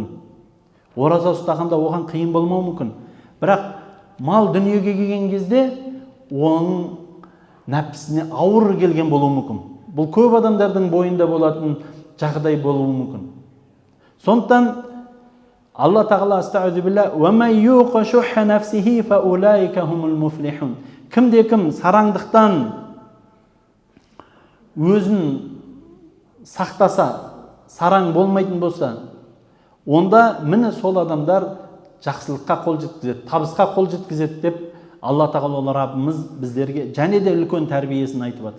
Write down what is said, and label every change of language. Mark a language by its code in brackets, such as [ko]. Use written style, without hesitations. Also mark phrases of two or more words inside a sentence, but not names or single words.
[kk] Ораза ұстағанда оған қиын болмауы мүмкін. Бірақ мал дүниеге келген кезде оның нәпсісіне ауыр келген болуы мүмкін. Бұл көп адамдардың бойында болатын жағдай болуы мүмкін. Сондықтан Алла тағала [ar] أستغفر بالله ومن يوق شح نفسه فأولئك هم المفلحون. [kk] Кімде-кім сараңдықтан өзін сақтаса, сараң болмайтын болса, онда міне сол адамдар жақсылыққа қол жеткізеді, табысқа қол жеткізеді деп Алла тағала Раббымыз біздерге және де үлкен тәрбиесін айтып жатыр.